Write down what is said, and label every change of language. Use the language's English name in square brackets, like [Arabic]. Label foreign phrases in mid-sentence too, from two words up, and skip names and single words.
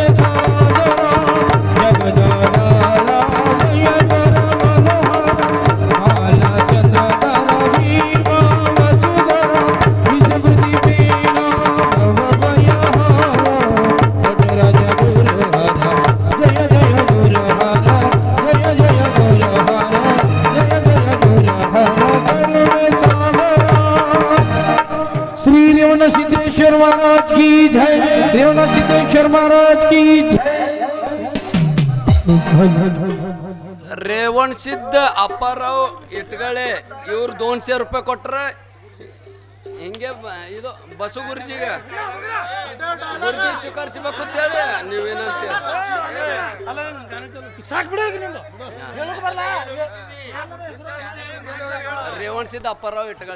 [Kannada] ಸಾಗರ, ಜಗದಾಧಾರ ಜಯ ಕರ ಮನೋಹರ, ಹಾಲ ಚಂದನ ವೀರ ವಸುಧರ, ವಿಷಮೃತಿ ವೀಣ ಭವಭಯಹಾರ, ನಟರಾಜ ಗುರು ಹರ, ಜಯ ಜಯ ಗುರು ಹರ, ಜಯ ಜಯ ಗುರು ಹರ, ಜಯ ಜಯ ಗುರು ಹರ ಕರುಣೆ ಸಾಗರ. [Hindi] श्री रेवण सिद्धेश्वर महाराज की जय, रेवण सिद्धेश्वर महाराज की जय. [Kannada] ರೇವಣ್ ಸಿದ್ಧ ಅಪ್ಪಾರಾವ್ ಇಟ್ಗಳೆ ಇವ್ರು 200 ರೂಪಾಯಿ ಕೊಟ್ರೆ ಹಿಂಗೆ ಇದು ಬಸು ಗುರುಜಿಗ ಗುರುಜಿ ಸ್ವೀಕರಿಸಬೇಕು ಅಂತೇಳಿ ನೀವೇನಂತ ರೇವಣಸಿದ್ದ ಅಪ್ಪರಾವ್ ಇಟ್ಕಳೆ